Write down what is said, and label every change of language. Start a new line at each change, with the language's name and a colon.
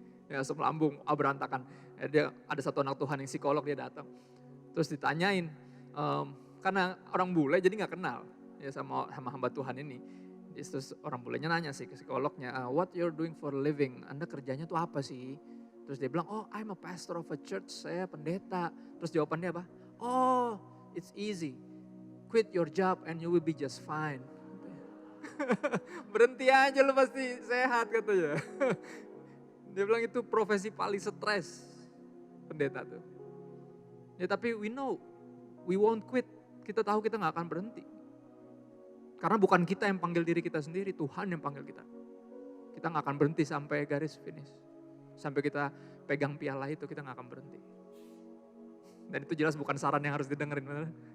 Indonesian: Ya asam lambung, berantakan. Ya, dia ada satu anak Tuhan yang psikolog, dia datang. Terus ditanyain, karena orang bule jadi gak kenal ya sama hamba Tuhan ini. Terus orang bulenya nanya sih ke psikolognya,
English: what you're doing for a living?
Indonesian: Anda kerjanya tuh apa sih? Terus dia bilang,
English: oh I'm a pastor of a church,
Indonesian: saya pendeta. Terus jawabannya apa?
English: Oh it's easy, quit your job and you will be just fine.
Indonesian: Berhenti aja lu pasti sehat katanya. Dia bilang itu profesi paling stres pendeta tuh. Ya tapi
English: we know, we won't quit.
Indonesian: Kita tahu kita gak akan berhenti. Karena bukan kita yang panggil diri kita sendiri, Tuhan yang panggil kita. Kita gak akan berhenti sampai garis finish. Sampai kita pegang piala itu kita gak akan berhenti. Dan itu jelas bukan saran yang harus didengerin. Bener?